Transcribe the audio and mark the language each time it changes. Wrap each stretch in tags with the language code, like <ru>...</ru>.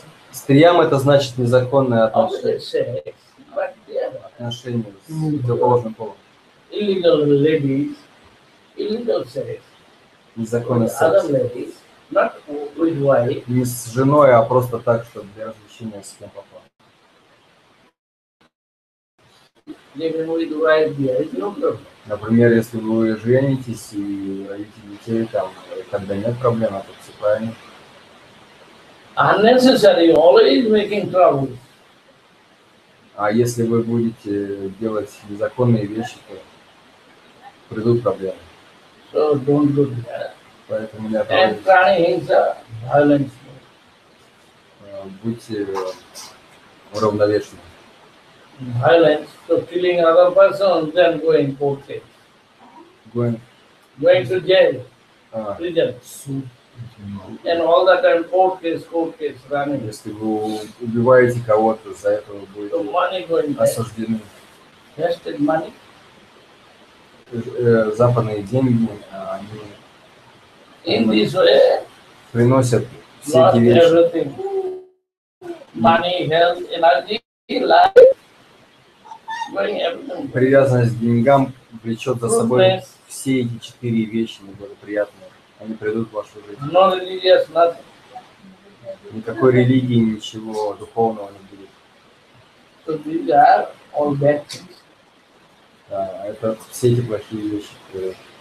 <ru>Стриям это значит незаконное отношение. Отношения с противоположным полом.</ru> <en>Illegal ladies, illegal sex.</en> <ru>Незаконный секс.</ru> <en>Not with wife.</en> <ru>Не с женой, а просто так, чтобы для развлечения с кем попало.</ru> <en>Living with wife, there is no problem.</en> <ru>Например, если вы женитесь и родите детей, там, когда нет проблем, это все правильно.</ru> <en>Unnecessary, always making trouble.</en> <ru>А если вы будете делать незаконные вещи, то придут проблемы.</ru> <en>So don't do that.</en> <ru>Поэтому не</ru> <en>And prana-hinsa, violence.</en> <ru>Будьте уравновешены.</ru> <en>Violence, so killing another person, then going court case. Going to jail, prison. And all the time court case running.</en> <ru>Если вы убиваете кого-то, за это вы будете осуждены.</ru> <en>Wasted money.</en> <ru>Западные деньги,</ru> <en>In</en> <ru>они</ru> <en>this way,</en> <ru>приносят все</ru> <en>not</en> <ru>эти вещи.</ru> <en>everything. Money, health, energy, life, going everything.</en> <ru>Привязанность к деньгам влечет за собой все эти 4 вещи неблагоприятные. Они придут в вашу жизнь.</ru> <en>No religious, nothing.</en> <ru>Никакой религии, ничего духовного не будет.</ru> <en>So these are all bad things.</en> <ru>Да, это все эти плохие вещи.</ru>